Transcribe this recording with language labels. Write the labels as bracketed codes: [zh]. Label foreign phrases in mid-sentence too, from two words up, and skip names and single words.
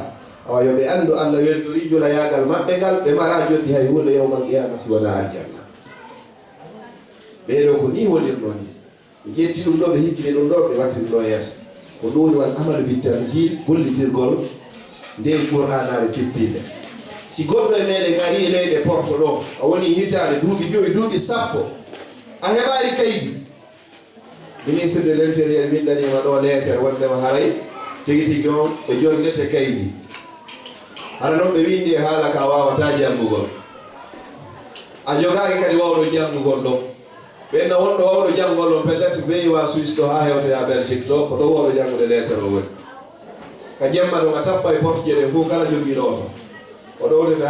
[ff] awa yoɓe andu Allah weltori jula yagal maɓɓe ngal ɓe mara joddi hay hunde [ar] يوم القيامة [ff] si wona aljanna ɓeɗo ko ni wonirno ni ɓe ƴetti ɗum ɗo ɓe hikkini ɗum ɗo ɓe watti ɗum ɗo yeeso ko ɗum [ar] والعمل بالتنزيل [ff] gollitirgol nde Qur'anare teppinde si goɗɗo e meɗen ari e leyɗe porto ɗo a woni hitande duuɓi 5 duuɓi 10 a heɓari kaydi [fr] ministre de l'intérieur [ff] windanima ɗo lettere wondema haray tigi tigi on ɓe jondete kaydi hara noon ɓe windi e haala ka wawata janngugol a jogaki kadi wawɗo janngugol ɗo ɓenna wonɗo wawɗo janngol on pellete beyi wa Suisse ɗo ha hewtoya Belgique to ko ɗo wawɗo janngude lettere o woni ka jemma ɗum a tappa e porte je ɗen fof kala jogiiɗo oto o ɗo wonde